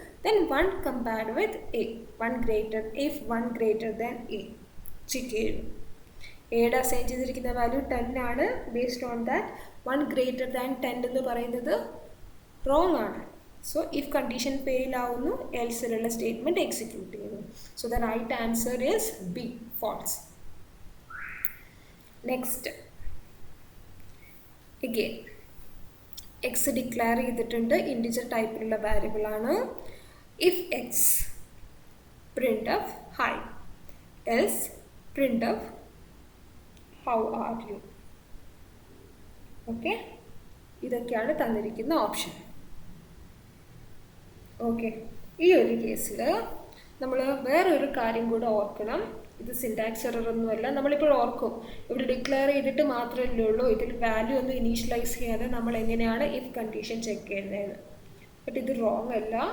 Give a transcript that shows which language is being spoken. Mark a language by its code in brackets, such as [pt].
[en] Then 1 compared with A, 1 greater, if 1 greater than A check ചെയ്തു. [ml] എയുടെ assign ചെയ്തിരിക്കുന്ന value 10 ആണ്. [en] based on that [ml] 1 greater than 10 എന്ന് പറയുന്നത് റോങ് ആണ്. So if condition fail ആവുന്നു, else ഉള്ള സ്റ്റേറ്റ്മെൻറ്റ് എക്സിക്യൂട്ട് ചെയ്യുന്നു. [en] So the right answer is B, false. [ml] Next, again x declare ചെയ്തിട്ടുണ്ട്, ഇൻറ്റിജർ ടൈപ്പിലുള്ള വാരിയബിൾ ആണ്. [en] if x printf hi, else printf how are you. [ml] Okay, ഇതൊക്കെയാണ് തന്നിരിക്കുന്ന option. Okay, ഈ ഒരു കേസിൽ നമ്മൾ വേറൊരു കാര്യം കൂടെ ഓർക്കണം. ഇത് സിൻടാക്സ് എറർ ഒന്നുമല്ല. നമ്മളിപ്പോൾ ഓർക്കും, ഇവിടെ ഡിക്ലെയർ ചെയ്തിട്ട് മാത്രമല്ലേ ഉള്ളൂ, ഇതിൽ വാല്യൂ ഒന്നും ഇനീഷ്യലൈസ് ചെയ്യാതെ നമ്മൾ എങ്ങനെയാണ് ഇഫ് കണ്ടീഷൻ ചെക്ക് ചെയ്യുന്നതെന്ന്. ബട്ട് ഇത് റോങ് അല്ല.